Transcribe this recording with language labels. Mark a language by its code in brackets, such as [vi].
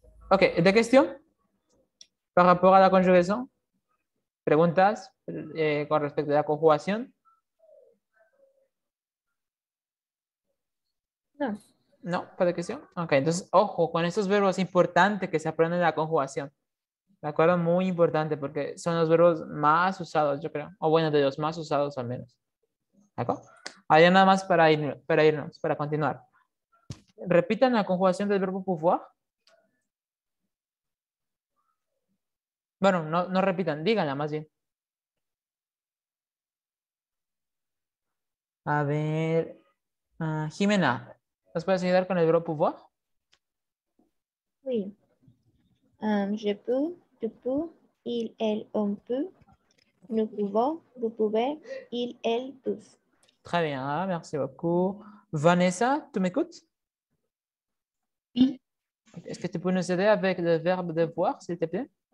[fr] Ok, des questions par rapport à la conjugaison? [es] ¿Preguntas con respecto a la conjugación? No. No, ¿para de cuestión? Ok, entonces, ojo, con estos verbos es importante que se aprendan la conjugación. ¿De acuerdo? Muy importante porque son los verbos más usados, yo creo. O bueno, de los más usados al menos. ¿De acuerdo? Ahí nada más para irnos, para continuar. Repitan la conjugación del verbo pouvoir. Bueno, no repitan, díganla más bien. A ver, Jimena, ¿nos puedes ayudar con el verbo pouvoir? [fr] Oui. Je peux, tu peux, il, elle, on peut. Nous pouvons, vous pouvez, il, elle, peuvent. Très bien, merci beaucoup. Vanessa, tu m'écoutes? Oui. Est-ce que tu peux nous aider avec le verbe devoir, s'il te plaît?